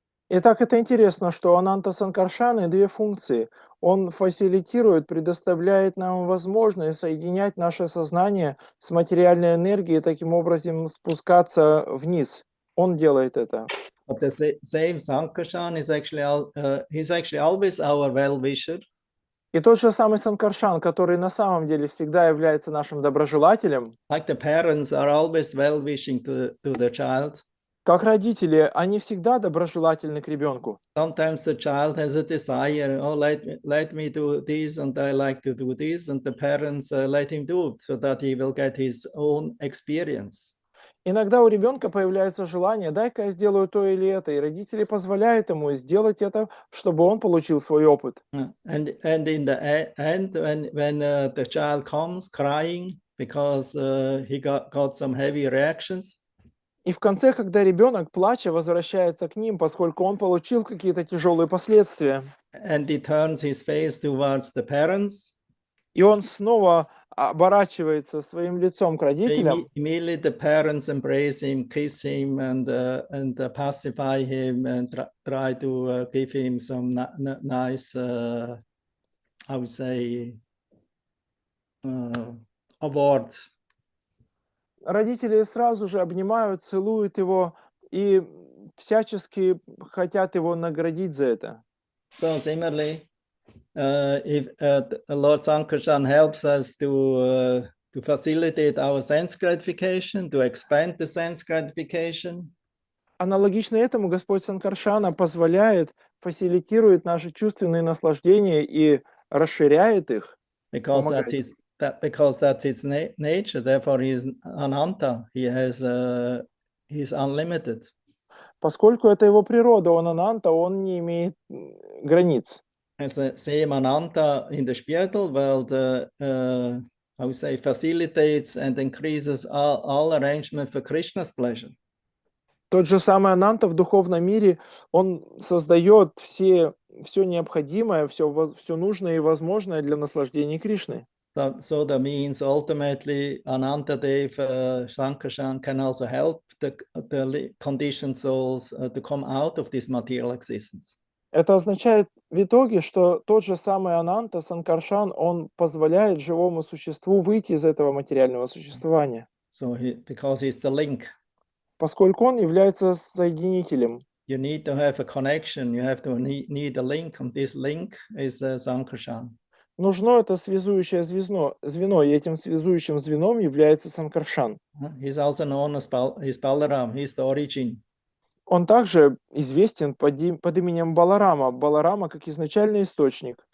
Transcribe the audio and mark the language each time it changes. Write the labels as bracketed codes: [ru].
[ru] Итак, это интересно, что Ананта Санкаршаны две функции. Он фасилитирует, предоставляет нам возможность соединять наше сознание с материальной энергией, таким образом спускаться вниз. Он делает это. [en] But the same Sankarshan is he's actually always our well-wisher. [ru] И тот же самый Санкаршан, который на самом деле всегда является нашим доброжелателем, [en] Like the parents are always well-wishing to the child. [ru] как родители, они всегда доброжелательны к ребенку. [en] Sometimes the child has a desire, oh, let me do this, and I like to do this, and the parents let him do it so that he will get his own experience. [ru] Иногда у ребенка появляется желание, дай-ка я сделаю то или это, и родители позволяют ему сделать это, чтобы он получил свой опыт. [en] And in the end, when the child comes crying because he got some heavy reactions, [ru] И в конце, когда ребенок, плача, возвращается к ним, поскольку он получил какие-то тяжелые последствия, [en] and he turns his face towards the parents, [ru] и он снова оборачивается своим лицом к родителям, [en] immediately the parents embrace him, kiss him, and pacify him, and try to give him some nice, I would say, award. [ru] родители сразу же обнимают, целуют его и всячески хотят его наградить за это. [en] So similarly, if Lord Sankarshan helps us to facilitate our sense gratification, to expand the sense gratification, [ru] Аналогично этому Господь Санкаршана позволяет, фасилитирует наши чувственные наслаждения и расширяет их, [en] because [ru] помогает. [en] because that's his nature. Therefore, he is Ananta. He's unlimited. [ru] Поскольку это его природа, он ананта, он не имеет границ. [en] As the same Ananta in the spiritual world, I would say, facilitates and increases all arrangement for Krishna's pleasure. [ru] Тот же самый ананта в духовном мире, он создает все необходимое, все нужное и возможное для наслаждения Кришны. [en] So that means ultimately Ananta Dev Sankarshan can also help the conditioned souls to come out of this material existence. [ru] Это означает в итоге, что тот же самый Ананта Санкаршан, он позволяет живому существу выйти из этого материального существования, [en] So because he's the link. [ru] поскольку он является соединителем. [en] You need to have a connection. You have to need a link, and this link is Sankarshan. [ru] Нужно это связующее звено, и этим связующим звеном является Санкаршан. [en] He's also known as Balaram. He's the origin. [ru] Он также известен под именем Баларама. Баларама как изначальный источник.